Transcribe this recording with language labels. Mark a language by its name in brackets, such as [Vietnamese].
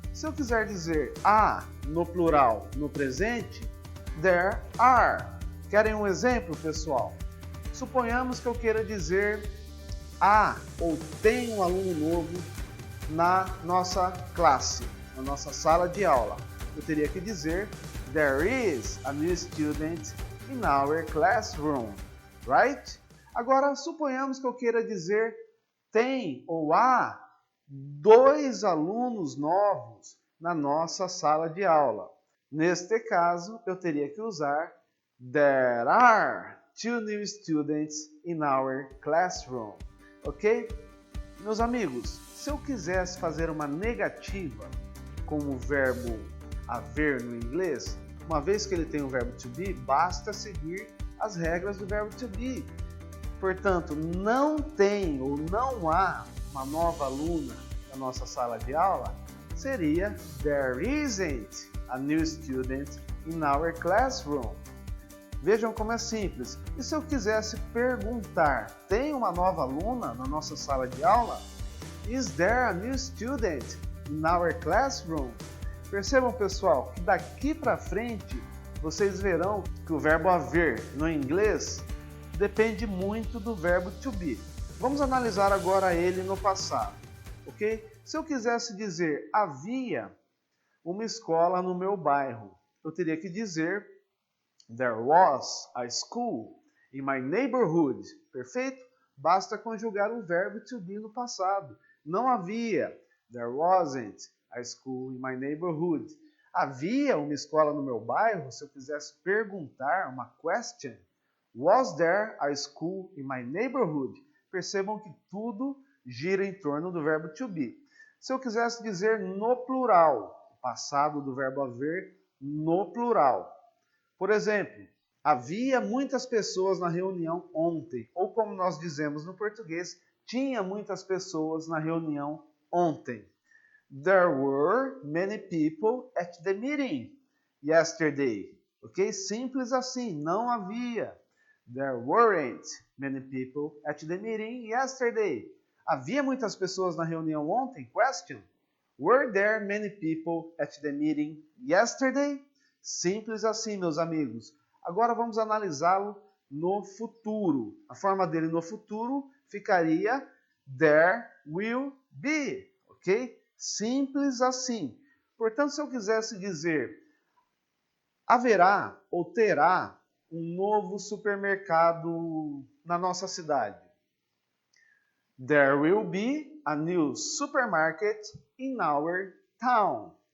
[Portuguese] Se eu quiser dizer a no plural no presente, [English] there are. [Portuguese] Querem um exemplo, pessoal? Suponhamos que eu queira dizer há ou tem um aluno novo na nossa classe, na nossa sala de aula. Eu teria que dizer [English] there is a new student in our classroom, right? [Portuguese] Agora, suponhamos que eu queira dizer tem ou há 2 alunos novos na nossa sala de aula. Neste caso, eu teria que usar [English] there are 2 new students in our classroom. Ok? [Portuguese] Meus amigos, se eu quisesse fazer uma negativa com o verbo haver no inglês, uma vez que ele tem o verbo to be, basta seguir as regras do verbo to be. Portanto, não tem ou não há uma nova aluna na nossa sala de aula, seria [English] there isn't a new student in our classroom. [Portuguese] Vejam como é simples. E se eu quisesse perguntar, tem uma nova aluna na nossa sala de aula? [English] Is there a new student in our classroom? [Portuguese] Percebam, pessoal, que daqui para frente vocês verão que o verbo haver no inglês depende muito do verbo to be. Vamos analisar agora ele no passado, ok? Se eu quisesse dizer havia uma escola no meu bairro, eu teria que dizer [English] there was a school in my neighborhood. [Portuguese] Perfeito? Basta conjugar o verbo to be no passado. Não havia. [English] There wasn't a school in my neighborhood. [Portuguese] Havia uma escola no meu bairro? Se eu quisesse perguntar, uma question. [English] Was there a school in my neighborhood? [Portuguese] Percebam que tudo gira em torno do verbo to be. Se eu quisesse dizer no plural, o passado do verbo haver no plural. Por exemplo, havia muitas pessoas na reunião ontem. Ou como nós dizemos no português, tinha muitas pessoas na reunião ontem. [English] There were many people at the meeting yesterday. Ok? [Portuguese] Simples assim, não havia. [English] There weren't many people at the meeting yesterday. [Portuguese] Havia muitas pessoas na reunião ontem? [English] Question. Were there many people at the meeting yesterday? [Portuguese] Simples assim, meus amigos. Agora vamos analisá-lo no futuro. A forma dele no futuro ficaria [English] there will be, [Portuguese] ok? Simples assim. Portanto, se eu quisesse dizer haverá ou terá um novo supermercado na nossa cidade. [English] There will be a new supermarket in our town.